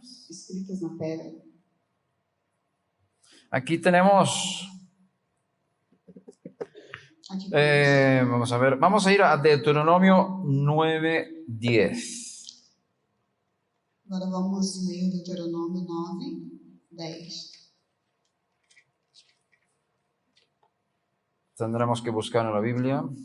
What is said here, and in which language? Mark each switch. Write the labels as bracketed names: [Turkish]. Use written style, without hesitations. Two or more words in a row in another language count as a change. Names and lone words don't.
[Portuguese] escritas na pedra. [Spanish] Aquí tenemos... [Portuguese] Aqui [Spanish] vamos a ver, vamos a ir a Deuteronomio 9:10. [Portuguese] agora vamos ler Deuteronômio 9, 10. [Spanish] Tendremos que buscar en la Biblia.